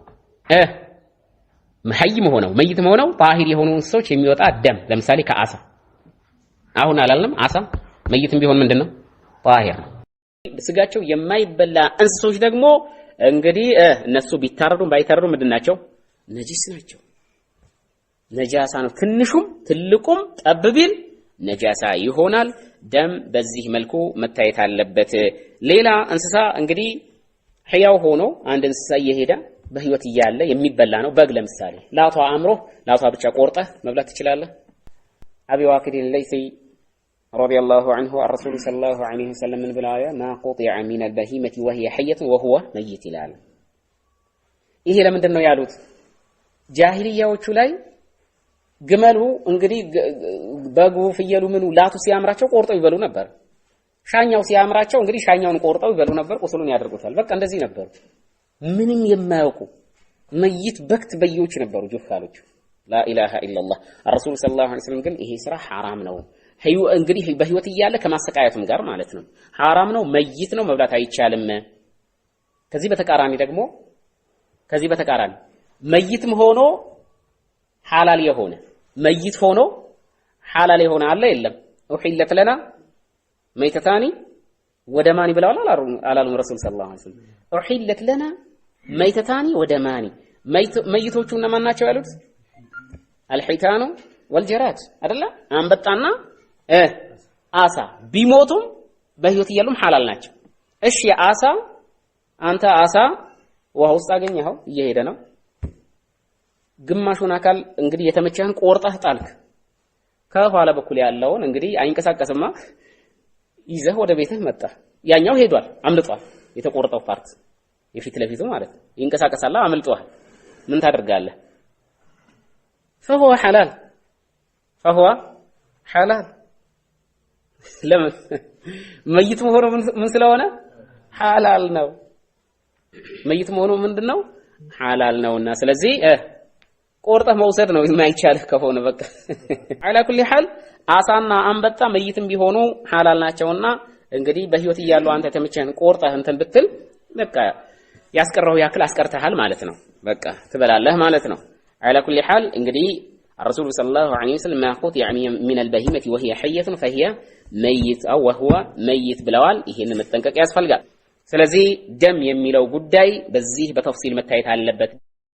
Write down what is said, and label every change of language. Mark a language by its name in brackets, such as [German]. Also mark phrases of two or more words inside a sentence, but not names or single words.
[Amharic] ሐይም ሆነው መይትም ሆነው ጣሂር የሆኑ እንስሶች የሚወጣ ደም ለምሳሌ ከአሳ አሁን አላልንም አሳ መይትም ቢሆን ምንድነው ጣሂር ስጋቸው የማይበላ እንስሶች ደግሞ እንግዲህ እነሱ ቢታረዱም ባይታረዱም ምንድናቸው ነጂስ ናቸው ነጃሳ ነው ትንሹም ትልቁም ጠብቢል ነጃሳ ይሆናል ደም በዚህ መልኩ መታየት አለበት ሌላ እንስሳ እንግዲህ ሕያው ሆኖ አንድ እንስሳ እየሄደ በህይወት እያለ የሚበላ ነው በግ ለምሳሌ ላቷ አምሮ ላቷ ብቻ ቆርጠህ መብላት ትችላለህ አቢ ዋቂድ ለይሲ [Arabic] رضي الله عنه الرسول صلى الله عليه وسلم من بلايا ما قطع من البهيمة وهي حية وهو ميت العالم [Amharic] ይሄ ለምንድን ነው ያሉት ጃሂልያዎቹ ላይ ግመሉ እንግዲህ በጉ ፍየሉ ምኑ ላቱ ሲያምራቸው ቆርጠው ይበሉ ነበር ሻኛው ሲያምራቸው እንግዲህ ሻኛውን ቆርጠው ይበሉ ነበር ቁስሉን ያደርጉታል በቃ እንደዚህ ነበር ምንም የማያውቁ መይት በክት በዮች ነበሩ ጁሃሎች [Arabic] لا إله إلا الله الرسول صلى الله عليه وسلم [Amharic] ግን ይሄ ስራ حرام ነው እንግዲህ በህይወት እያለ ከማሰቃየቱም ጋር ማለት ነው حرام ነው መይት ነው መብላት አይቻልም ከዚህ በተቃራኒ መይትም ሆኖ ሐላል የሆነ መይት ሆኖ ሐላል የሆነ አለ የለም وحلت [Arabic] لنا ميتتان ودمان [Amharic] ብለዋል አላሉም [Arabic] رسول صلى الله عليه وسلم وحلت لنا ميتتان ودمان [Amharic] መይቶቹ እነማን ናቸው ያሉት [Arabic] الحيتان والجراد [Amharic] አይደለ አንበጣና አሳ ቢሞቱም በህይወት እያሉም ሐላል ናቸው እሺ አሳ አንተ አሳ ውሃ ውስጥ አገኘኸው እየሄደ ነው ግማሹን አካል እንግዲህ የተመቸህን ቆርጠህ ጣልክ ከኋላ በኩል ያለውን እንግዲህ አይንቀሳቀስማ ይዘህ ወደ ቤትህ መጣ ያኛው ሄዷል አምልጧል የተቆረጠው ፓርት የፊት ለፊቱ ማለት ይንቀሳቀሳል አምልጧል ምን ታደርጋለህ فهو حلال ለምን መይት መሆኑ ምን ስለሆነ ሐላል ነው መይት መሆኑ ምንድነው ሐላል ነውና ስለዚህ ቆርጠህ መውሰድ ነው የማይቻልህ ከሆነ በቃ [Arabic] على كل حال [Amharic] አሳና አንበጣ መይትም ቢሆኑ ሐላል ናቸውና እንግዲህ በህይወት እያሉ አንተ ተመቸህን ቆርጠህ እንትን ብትል በቃ ያስቀረው ያክል አስቀርተሃል ማለት ነው በቃ ትበላለህ ማለት ነው [Arabic] على كل حال [Amharic] እንግዲህ [Arabic] الرسول صلى الله عليه وسلم ما قطع يعني من البهيمة وهي حية فهي ميت أو وهو ميت [Amharic] ብለዋል ይሄን መጠንቀቅ ያስፈልጋል ስለዚህ ደም የሚለው ጉዳይ በዚህ በተፍሲል መታየት አለበት